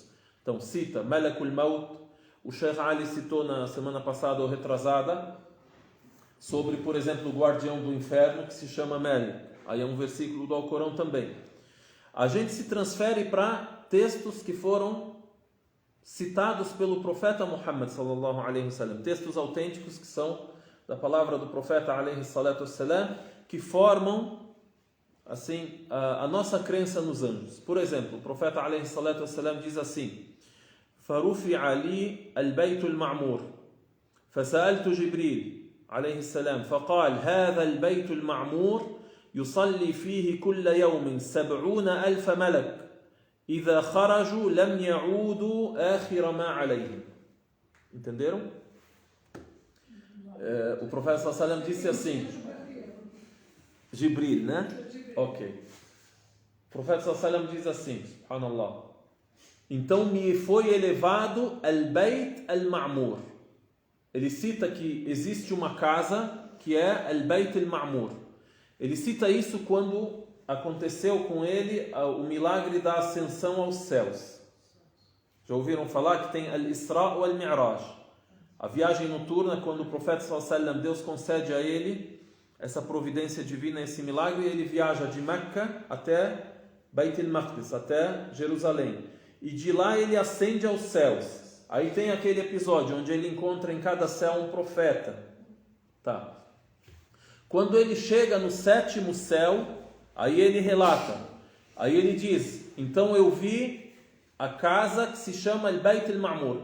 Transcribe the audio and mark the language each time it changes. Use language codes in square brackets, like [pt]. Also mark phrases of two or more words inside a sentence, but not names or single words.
[pt] Então cita [ar] ملك الموت. [pt] O Sheikh Ali citou na semana passada ou retrasada sobre, por exemplo, o guardião do inferno que se chama Malik. Aí é um versículo do Alcorão também. A gente se transfere para textos que foram citados pelo profeta Muhammad [ar] صلى الله عليه وسلم, [pt] textos autênticos que são da palavra do profeta [ar] عليه الصلاة والسلام, [pt] que formam assim a nossa crença nos anjos. Por exemplo, o profeta [ar] عليه الصلاة والسلام [pt] diz assim: [ar] "فرفع لي البيت المعمور، فسألت جبريل عليه السلام، فقال هذا البيت المعمور يصلي فيه كل يوم 70,000 ملك. إذا خرجوا لم يعودوا آخر ما عليهم." [pt] Entenderam? O profeta [ar] صلى الله عليه وسلم [pt] disse assim, Jibril, né? Ok. O profeta [ar] صلى الله عليه وسلم [pt] diz assim, subhanallah. Então me foi elevado al-Beit al-Ma'mur. Ele cita que existe uma casa que é al-Beit al-Ma'mur. Ele cita isso quando aconteceu com ele o milagre da ascensão aos céus. Já ouviram falar que tem al-Isra ou al-Mi'raj? A viagem noturna, quando o profeta [ar] صلى الله عليه وسلم, [pt] Deus concede a ele essa providência divina, esse milagre, ele viaja de Meca até Beit al-Maqdis, até Jerusalém. E de lá ele ascende aos céus. Aí tem aquele episódio onde ele encontra em cada céu um profeta. Tá. Quando ele chega no 7º céu, aí ele relata. Aí ele diz, então eu vi a casa que se chama Al-Beit al-Ma'mur.